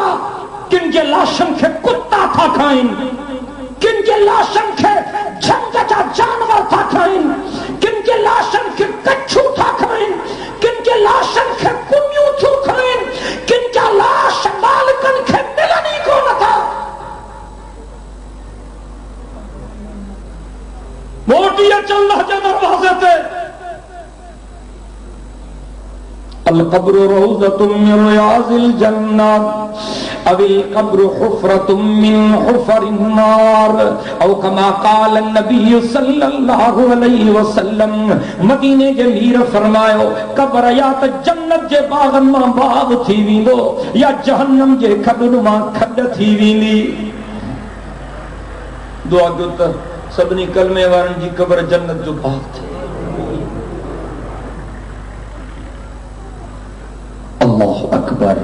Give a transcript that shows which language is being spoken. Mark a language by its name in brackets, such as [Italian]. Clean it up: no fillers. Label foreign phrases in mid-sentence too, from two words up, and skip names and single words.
[Sindhi] किन जे लाशनि खे कुत्ता था खाइनि, किन जे लाशनि खे झंग जा जानवर था खाइनि, किन जे लाशनि खे कच्छू था खाइनि, किन जे लाशनि खे कुमियूं थियूं खाइनि, किन जा लाश मालिकनि खे मिलनि ई कोन था। मोटी अल्लाह जे दरवाज़े ते [Arabic] القبر روضة من رياض الجنة أو القبر حفرة من حفر النار أو كما قال النبي صلى الله عليه وسلم. [Sindhi] मदीने जे मीर फरमायो क़ब्र या त जन्नत जे बाग़न मां बाग़ थी वेंदो या जहन्नम जे खॾनि मां खॾ थी वेंदी। दुआ कयो त सभिनी कलमे वारनि जी क़ब्र जन्नत जो बाग़ थिए। [Arabic] الله أكبر.